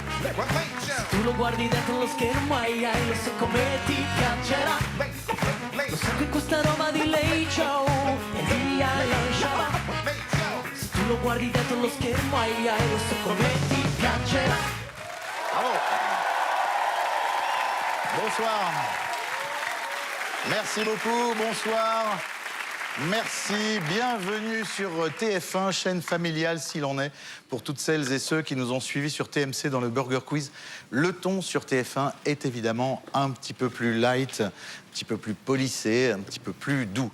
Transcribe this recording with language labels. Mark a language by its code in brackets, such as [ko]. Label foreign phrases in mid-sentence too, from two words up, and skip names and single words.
[it] Tu lo guardi dentro lo schermo, ai lo so come ti piacerà. Lo so che questa roba di Late Show e via lasciala. Se tu lo guardi dentro lo schermo, ai lo so come ti piacerà. [fr] Bravo. Bonsoir. Merci beaucoup, bonsoir. Merci, bienvenue sur TF1, chaîne familiale s'il en est, pour toutes celles et ceux qui nous ont suivis sur TMC dans le Burger Quiz. Le ton sur TF1 est évidemment un petit peu plus light, un petit peu plus polissé, un petit peu plus doux.